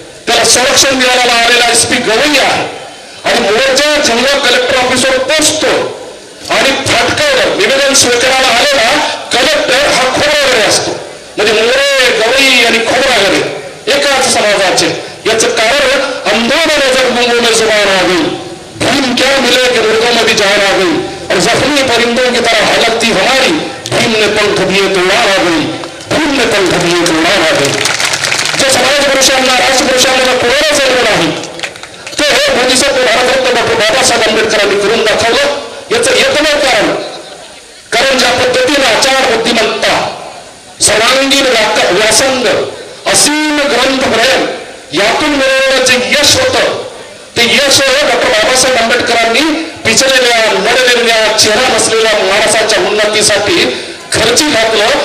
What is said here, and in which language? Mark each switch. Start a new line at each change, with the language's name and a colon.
Marathi: त्याला संरक्षण मिळालेला आलेला SP गवई आहे आणि मोर्चा जेव्हा कलेक्टर ऑफिसवर पोहोचतो आणि फाटकावर निवेदन स्वीकारायला आलेला कलेक्टर हा खोबरागडे असतो. म्हणजे मोरे, गवई आणि खोबरागडे एकाच समाजाचे. याचं कारण
Hindi: अंधों नजर मुंगों में जुबान आ गई, भीम क्या मिले कि मुर्गों में भी जान आ गई, और जख्मी परिंदों की तरह हालत थी हमारी, भीम ने पंख दिए तो उड़ान आ गई, भीम ने पंख दिए तो उड़ान आ गई.
Marathi: जो समाज पुरुषांना, राष्ट्रपुरुषांना कोणाला जमलं नाही ते बोधिसत्व भारतरत्न डॉक्टर बाबासाहेब आंबेडकरांनी करून दाखवलं. याचं एकमेव कारण ज्या पद्धतीने आचार बुद्धिमत्ता, सर्वांगीण व्यासंग, असीम ग्रंथ प्रेम यातून मिळवण्याचं यश होतं, ते यश डॉक्टर बाबासाहेब आंबेडकरांनी पिचलेल्या, लढलेल्या, चेहरा नसलेल्या माणसाच्या उन्नतीसाठी खर्ची घातलं.